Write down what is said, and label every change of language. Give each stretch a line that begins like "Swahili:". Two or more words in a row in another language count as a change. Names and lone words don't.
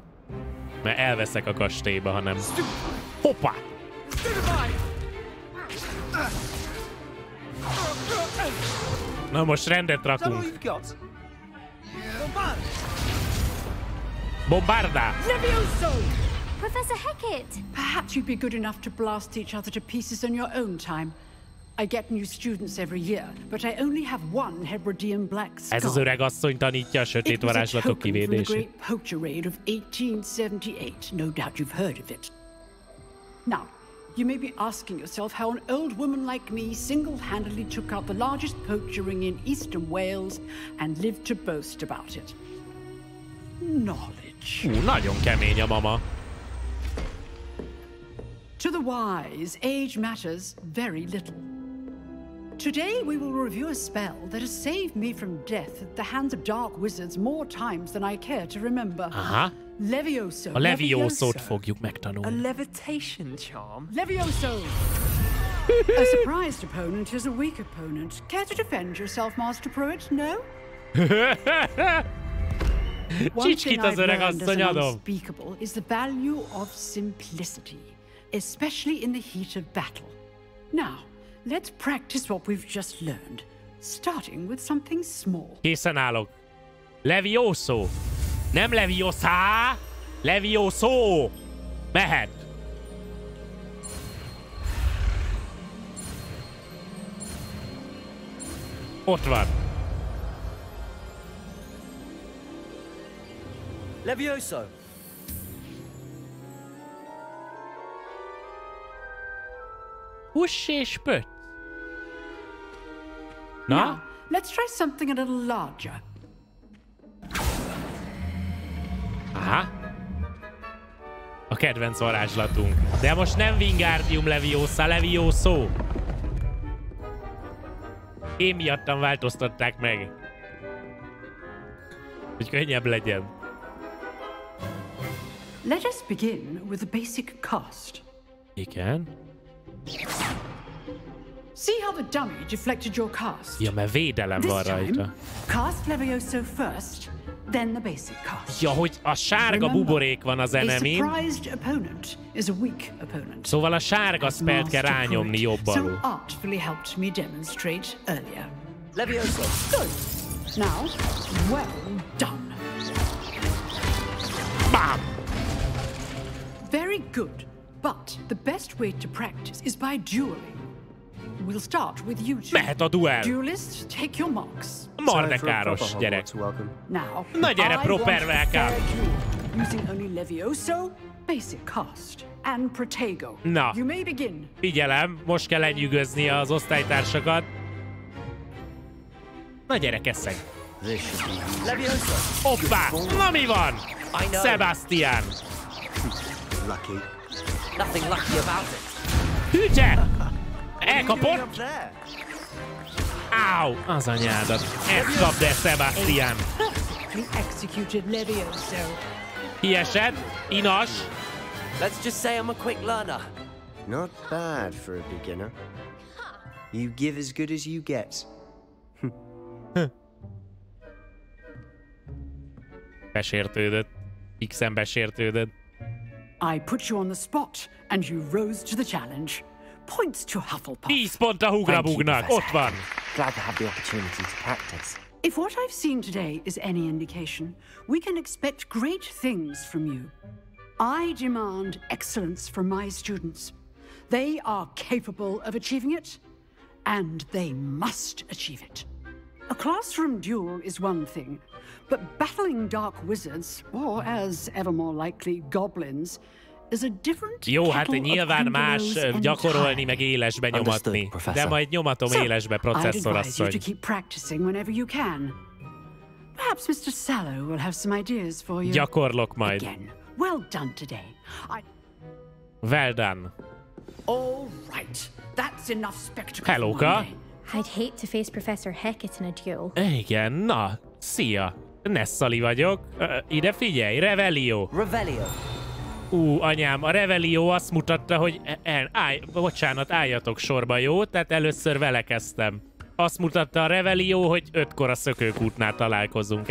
Hungarian: Mert elveszek a kastélyba, ha nem. Hoppá! Na most rendet rakunk. Bombarda! Professor Hecat!
English: Perhaps you'd be good enough to blast each other to pieces on your own time. I get new students every year, but I only have one Hebridean black skull.
Hungarian: Ez az öreg asszony tanítja a sötét varázslatok kivédését.
English: It was a token from the great poacher raid of 1878. No doubt you've heard of it. Now, you may be asking yourself how an old woman like me single-handedly took out the largest poacher ring in eastern Wales and lived to boast about it. Knowledge.
Hungarian: Nagyon kemény a mama.
English: To the wise, age matters very little. Today we will review a spell that has saved me from death at the hands of dark wizards more times than I care to remember. Aha. Levioso.
Hungarian: A Leviosót fogjuk megtanulni.
English: A levitation charm? Levioso! A surprised opponent is a weak opponent. Care to defend yourself, Master Pruitt? No? One thing I've learned as an unspeakable is the value of simplicity, especially in the heat of battle. Now, let's practice what we've just learned, starting with something small.
Hungarian: Készen állok. Levioso. Nem Leviosa. Levioso. Mehet. Ott van. Levioso. Huss és pöt. Na?
English: Now, let's try something a little larger. Aha.
Hungarian: A kedvenc varázslatunk. De most nem Wingardium Leviosa, Levioso. Én miattam változtatták meg. Hogy könnyebb legyen.
English: Let us begin with the basic cast.
Hungarian: Igen.
English: See how the dummy deflected your cast?
Hungarian: Ja, mert védelem van rajta.
English: Cast Levioso first, then the basic cast.
Hungarian: Ja, hogy a sárga buborék van az enemin.
English: A surprised opponent is a weak opponent.
Hungarian: Szóval a sárga spellt kell rányomni jobb alul.
English: So artfully helped me demonstrate earlier. Levioso. Good. Now, well done. Bam! Very good. But the best way to practice is by dueling. We'll start with you two.
Hungarian: Mehet a duel.
English: Duelists, take your marks.
Hungarian: Mardekáros gyerek.
English: Now,
Hungarian: Na gyere,
English: proper welcome. Using only Levioso, basic cast, and Protego.
Hungarian: Na,
English: you may begin.
Hungarian: Figyelem, most kell lenyűgözni az osztálytársakat. Na gyere, kesszeg. Levioso. Hoppá! Na mi van? Sebastian.
English: Lucky. Nothing lucky about it.
Hungarian: Hütye! Elkapott? Áú! Az anyádat. Ezt kapd el, Sebastian. Kiesett. Inas.
English: Let's just say I'm a quick learner. Not bad for a beginner. You give as good as you get.
Hungarian: Besértődött. X-en besértődött.
English: I put you on the spot, and you rose to the challenge. Points to Hufflepuff.
Hungarian: 10 pont a Hugrabugnak. Ott van.
English: Glad to have the opportunity to practice. If what I've seen today is any indication, we can expect great things from you. I demand excellence from my students. They are capable of achieving it, and they must achieve it. A classroom duel is one thing, but battling dark wizards, or as ever more likely, goblins, is a different
Hungarian: Jó, hát
English: kettle
Hungarian: nyilván
English: of
Hungarian: más gyakorolni, meg élesbe nyomatni. De majd nyomatom élesbe, processzorasszony.
English: To keep practicing whenever you can. Perhaps Mr. Sallow will have some ideas for you.
Hungarian: Gyakorlok majd.
English: Again, well done today. Well done. All right, that's enough spectacle.
Hungarian: Hellóka.
English: I'd hate to face Professor Hackett in a duel.
Hungarian: Igen, na, szia. Nessaj vagyok. Ide figyelj, Revelio. Revelio. Anyám, a Revelio azt mutatta, hogy... bocsánat, álljatok sorba, jó? Tehát először vele kezdtem. Azt mutatta a Revelio, hogy 5-kor a Szökőkútnál találkozunk.